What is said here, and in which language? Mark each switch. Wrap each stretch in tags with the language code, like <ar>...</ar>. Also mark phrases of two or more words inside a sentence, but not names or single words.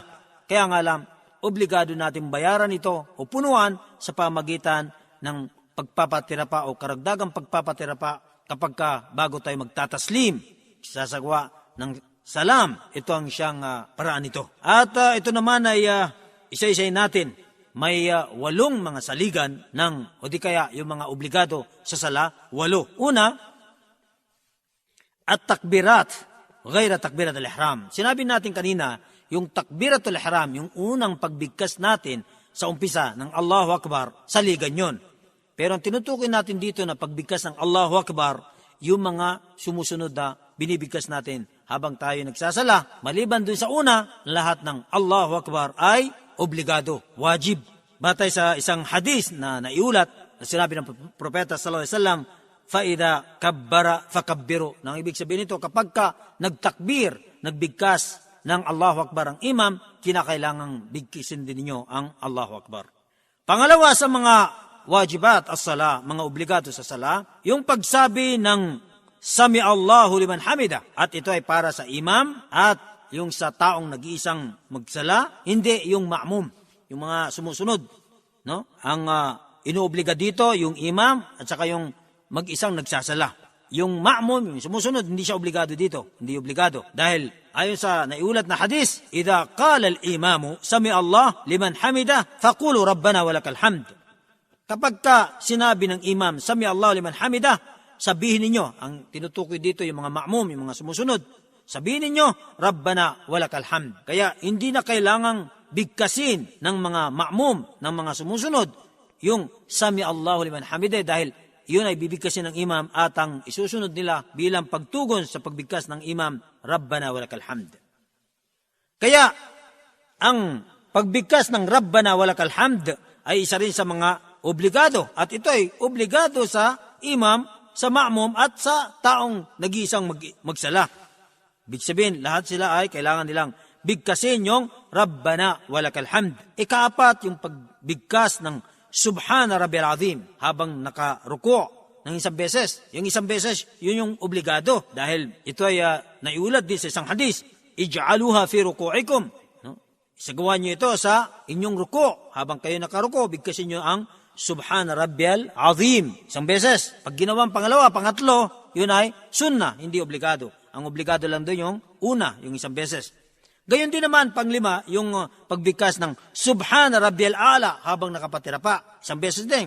<tl>Kaya nga lang, obligado natin bayaran ito o punuan sa pamagitan ng pagpapatirapa o karagdagang pagpapatirapa kapag bago tayo magtataslim, sasagawa ng salam. Ito ang siyang paraan nito. At ito naman ay isa-isay natin. May 8 mga saligan ng, o di kaya yung mga obligado sa sala, 8.</tl> <ar>Una, التكبيرات غير تكبيرة الإحرام.</ar> <tl>Sinabi natin kanina, yung takbiratul ihram, yung unang pagbigkas natin sa umpisa ng</tl> <ar>الله أكبر,</ar> <tl>saligan yun. Pero ang tinutukoy natin dito na pagbigkas ng</tl> <ar>الله أكبر,</ar> <tl>yung mga sumusunod na binibigkas natin habang tayo nagsasala. Maliban dun sa una, lahat ng</tl> <ar>الله أكبر</ar> <tl>ay obligado, wajib. Batay sa isang hadis na naiulat, na sinabi ng Propeta</tl> <ar>صلى الله عليه وسلم, فَإِذَا كَبَّرَ فَكَبِّرُ.</ar> <tl>Nang ibig sabihin nito, kapag ka nagtakbir, nagbigkas ng</tl> <ar>الله أكبر</ar> <tl>ang imam, kinakailangang bigkisin din ninyo ang</tl> <ar>الله أكبر.</ar> <tl>Pangalawa sa mga</tl> <ar>واجبات الصلاة,</ar> <tl>mga obligado sa sala, yung pagsabi ng</tl> <ar>سمع الله لمن حمده.</ar> <tl>At ito ay para sa imam at yung sa taong nag-iisang magsala, hindi yung ma'mum, yung mga sumusunod. No? Ang inuobliga dito, yung imam at saka yung mag-isang nagsasala. Yung ma'mum, yung sumusunod, hindi siya obligado dito. Hindi obligado. Dahil ayon sa naiulat na hadis,</tl> <ar>إِذَا قَالَ الْإِمَامُ سَمِعَ اللَّهُ لِمَنْ حَمِدَهُ فَقُولُوا رَبَّنَا وَلَكَ الْحَمْدُ.</ar> <tl>Kapag ka sinabi ng imam,</tl> <ar>سَمِعَ اللَّهُ لِمَنْ حَمِدَهُ,</ar> <tl>sabihin ninyo, ang tinutukoy dito yung mga ma'mum, yung mga sumusunod, sabihin ninyo,</tl> <ar>ربنا ولك الحمد.</ar> <tl>Kaya hindi na kailangang bigkasin ng mga ma'mum, ng mga sumusunod, yung</tl> <ar>سمع الله لمن حمده,</ar> <tl>dahil yun ay bibigkasin ng imam at ang isusunod nila bilang pagtugon sa pagbigkas ng imam,</tl> <ar>ربنا ولك الحمد.</ar> <tl>Kaya, ang pagbigkas ng</tl> <ar>ربنا ولك الحمد</ar> <tl>ay isa rin sa mga obligado. At ito ay obligado sa imam, sa ma'mum at sa taong nag-iisang magsala. Ibig sabihin, lahat sila ay kailangan nilang bigkasin yung</tl> <ar>ربنا ولك الحمد.</ar> <tl>Ikaapat, yung pagbigkas ng</tl> <ar>سبحان ربي العظيم</ar> <tl>habang nakaruko ng isang beses. Yung isang beses, yun yung obligado. Dahil ito ay naiulat din sa isang hadis,</tl> <ar>اجعلوها في ركوعكم.</ar> <tl>No? Isagawa niyo ito sa inyong ruko. Habang kayo nakaruko, bigkasin niyo ang</tl> <ar>سبحان ربي العظيم.</ar> <tl>Isang beses. Pag ginawang pangalawa, pangatlo, yun ay sunnah, hindi obligado. Ang obligado lang doon yung una, yung isang beses. Gayon din naman, panglima, yung pagbigkas ng</tl> <ar>سبحان ربي الأعلى</ar> <tl>habang nakapatira pa. Isang beses din.</tl>